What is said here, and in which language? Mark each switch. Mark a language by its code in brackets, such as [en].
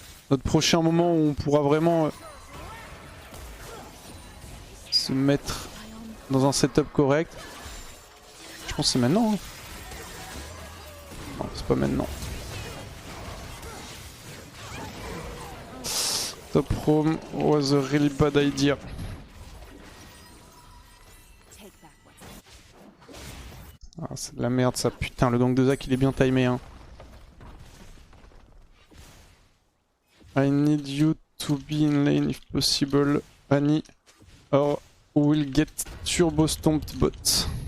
[fr] notre prochain moment où on pourra vraiment... se mettre dans un setup correct. Je pense que c'est maintenant. Hein. Non, c'est pas maintenant. [en] Top roam was a really bad idea. [fr] Ah, c'est de la merde ça, putain, le gank de Zac il est bien timé. Hein. [en] I need you to be in lane if possible, Annie, or we'll get turbo stomped bot.